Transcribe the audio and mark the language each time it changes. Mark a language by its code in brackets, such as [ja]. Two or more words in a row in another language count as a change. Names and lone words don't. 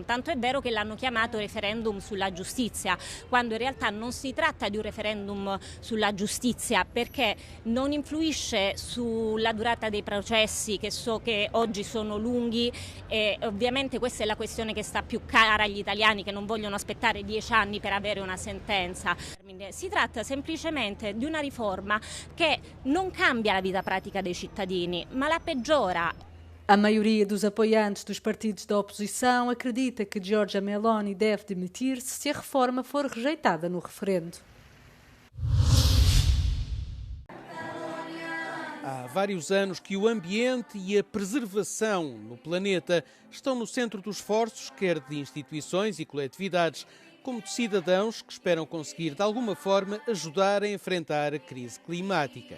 [it] Tanto è vero che l'hanno chiamato referendum sulla giustizia, quando in realtà non si tratta di un referendum sulla giustizia, perché non influisce sulla durata dei processi, che so che oggi sono lunghi, e ovviamente questa è la questione che sta più cara agli italiani, che non vogliono aspettare 10 anni per avere una sentenza. Si tratta semplicemente di una riforma che non cambia la vita pratica dei cittadini, ma la peggiora. [pt] A maioria dos apoiantes dos partidos da oposição acredita que Giorgia Meloni deve demitir-se se a reforma for rejeitada no referendo. Há vários anos que o ambiente e a preservação no planeta estão no centro dos esforços, quer de instituições e coletividades, como de cidadãos que esperam conseguir, de alguma forma, ajudar a enfrentar a crise climática.